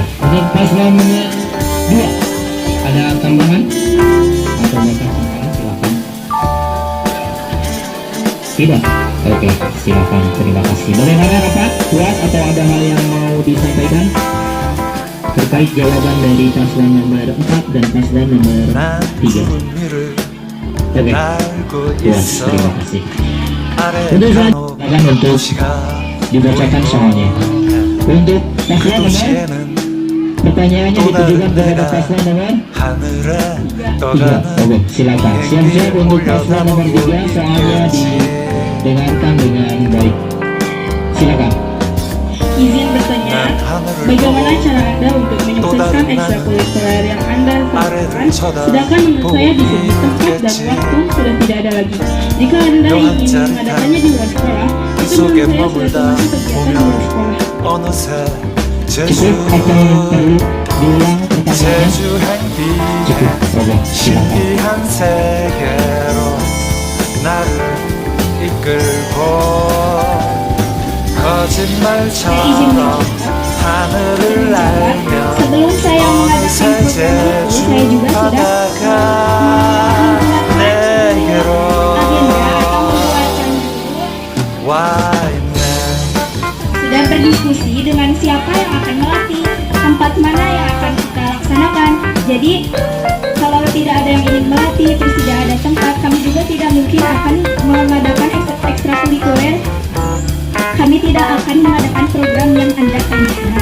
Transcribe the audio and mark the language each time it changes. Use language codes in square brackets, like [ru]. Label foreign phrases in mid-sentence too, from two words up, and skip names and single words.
[id] Untuk paslon nomor 2, ada tambahan atau bahkan tambahan, silakan. Tidak. Oke, silakan. Terima kasih. Bagaimana Bapak? Puas atau ada hal yang mau disampaikan terkait jawaban dari paslon nomor 4 dan paslon nomor [ko] 난 [id] 3? [ko] 푸른 위를 [id] Oke, [ko] 날고 [id] puas. [ko] 있어 [id] Terima kasih. [ko] 아래 [id] Untuk [ko] 한옥 [id] silakan untuk [ko] 도시가 [id] dibacakan soalnya. Untuk [ko] 그 [id] paslon nomor, [ko] 도시에는 [id] pertanyaannya ditujukan kepada paslon nomor [ko] 하늘에 [id] 3. [ko] 떠가는 [id] Oke, silakan. Siap-siap untuk paslon nomor 3, soalnya didengarkan dengan baik. Silakan. Izin bertanya, [ko] 난 하늘을 [id] bagaimana [ko] 보고 [id] cara Anda untuk menyukseskan ekstrakurikuler yang Anda lakukan, sedangkan menurut saya di sini tempat dan waktu sudah tidak ada lagi. Jika Anda ingin mengadakannya di luar sekolah, itu menurut saya sudah termasuk kegiatan di luar sekolah. [ko] 어느새 [id] Cukup atau perlu diulang pertanyaannya? [ko] 제주 햇빛 [id] Cukup. Oke, silakan. [ko] 신비한 세계로 나를 이끌고 거짓말처럼 하늘을 날며 [id] Sebelum saya [ko] 어느새 [id] mengadakan program itu, [ko] 제주 [id] saya juga sudah [ko] 바다가 내게로 [id] agenda atau membuatkan [ko] 와 있네 [id] sudah berdiskusi dengan siapa yang akan melatih, tempat mana yang akan kita laksanakan. Jadi kalau tidak ada yang ingin melatih, terus tidak ada tempat, kami juga tidak mungkin akan mengadakan ekstrakurikuler. Kami tidak akan mengadakan program yang Anda tanyakan.